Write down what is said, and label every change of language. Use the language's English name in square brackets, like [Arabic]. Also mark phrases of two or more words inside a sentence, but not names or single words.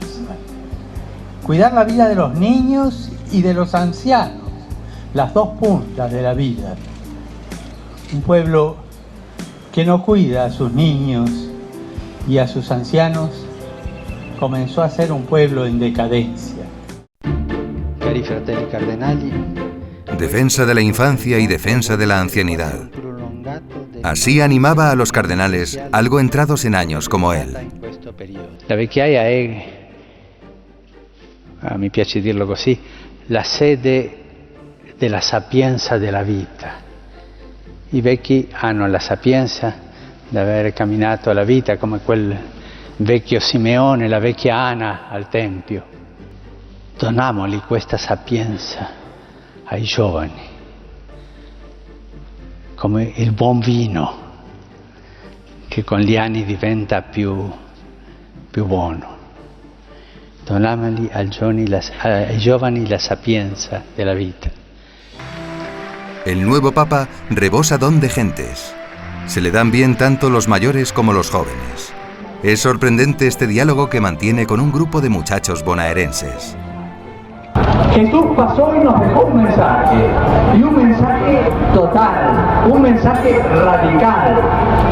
[Spanish] Cuidar la vida de los niños y de los ancianos, las dos puntas de la vida. Un pueblo que no cuida a sus niños y a sus ancianos comenzó a ser un pueblo en decadencia. [Italian] Cari fratelli cardinali, [Spanish] Defensa de la infancia y defensa de la ancianidad. Así animaba a los cardenales, algo entrados en años como él. [Italian] La vecchiaia è, mi piace dirlo così, la sede della sapienza della vita. I vecchi hanno la sapienza di aver camminato la vita come quel vecchio Simeone, la vecchia Ana al Tempio. Doniamoli questa sapienza ai giovani, come il buon vino che con gli anni diventa più buono. Doniamoli ai giovani la sapienza della vita. [Spanish] El nuevo Papa rebosa don de gentes. Se le dan bien tanto los mayores como los jóvenes. Es sorprendente este diálogo que mantiene con un grupo de muchachos bonaerenses. Jesús pasó y nos dejó un mensaje, y un mensaje total, un mensaje radical.